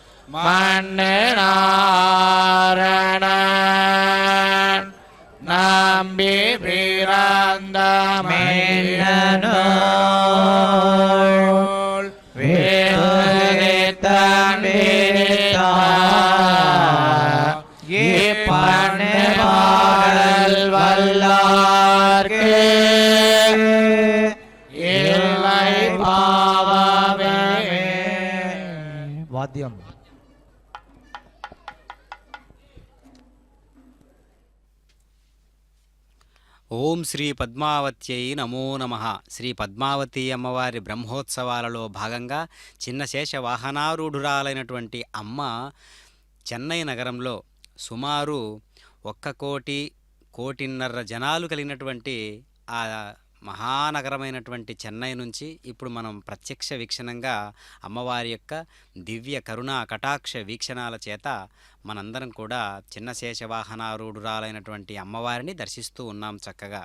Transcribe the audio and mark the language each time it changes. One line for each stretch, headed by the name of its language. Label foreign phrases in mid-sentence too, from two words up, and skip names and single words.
Tamil: மன்னனாரணன் நம்பி பிராந்தமேனோள் வேதத்தன் விரித்தா இப்பண்ணு பாடல் வல்லார்க்கு இல்லை பாவமே. வாத்தியம்.
Telugu: ఓం శ్రీ పద్మావత్యై నమో నమః. శ్రీ పద్మావతి అమ్మవారి బ్రహ్మోత్సవాలలో భాగంగా చిన్న శేష వాహనారూఢురాలైనటువంటి అమ్మ చెన్నై నగరంలో సుమారు 1,00,00,000 జనాలు కలిగినటువంటి ఆ మహానగరమైనటువంటి చెన్నై నుంచి ఇప్పుడు మనం ప్రత్యక్ష వీక్షణంగా అమ్మవారి యొక్క దివ్య కరుణా కటాక్ష వీక్షణాల చేత మనందరం కూడా చిన్న శేషవాహనారూఢురాలైనటువంటి అమ్మవారిని దర్శిస్తూ ఉన్నాం చక్కగా.